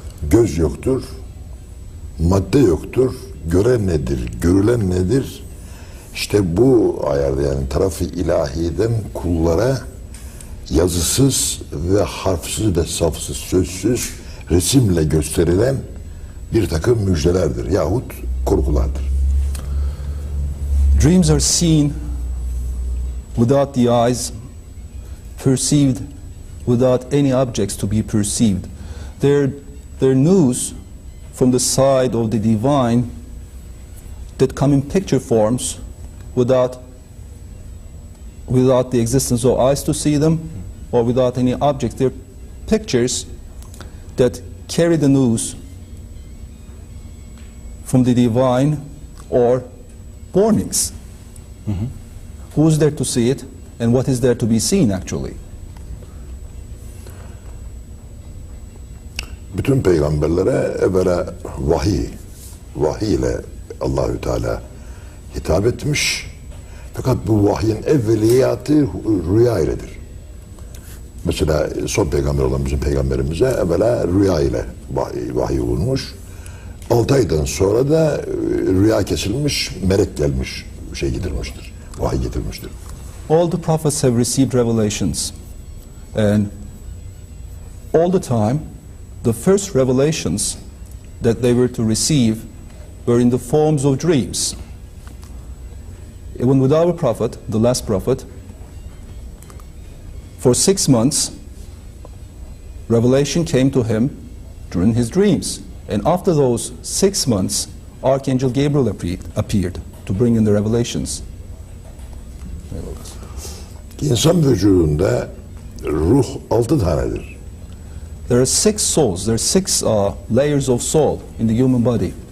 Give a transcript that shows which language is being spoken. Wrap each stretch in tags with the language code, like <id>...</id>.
<tr>Göz yoktur, madde yoktur, gören nedir, görülen nedir? İşte bu ayarda, yani taraf-ı ilahiden kullara yazısız ve harfsiz ve safsız, sözsüz resimle gösterilen bir takım müjdelerdir yahut korkulardır.</tr> <en>Dreams are seen without the eyes, perceived without any objects to be perceived. They're news from the side of the divine that come in picture forms without the existence of eyes to see them or without any objects. They're pictures that carry the news from the divine or warnings. Mm-hmm. Who's there to see it and what is there to be seen actually?</en> <tr>Bütün peygamberlere evvela vahiy ile Allahü Teala hitap etmiş. Fakat bu vahyin evveliyatı rüya iledir. Mesela son peygamber olan bizim peygamberimize evvela rüya ile vahiy olunmuş. 6 aydan sonra da rüya kesilmiş, melek gelmiş, getirmiştir, vahiy getirmiştir.</tr> <en>All the prophets have received revelations, and all the time the first revelations that they were to receive were in the forms of dreams. Even with our prophet, the last prophet, for 6 months, revelation came to him during his dreams. And after those 6 months, Archangel Gabriel appeared to bring in the revelations.</en> <tr>İnsan vücudunda ruh 6 tanedir.</tr> <en>There are 6 souls, there are 6 layers of soul in the human body.</en>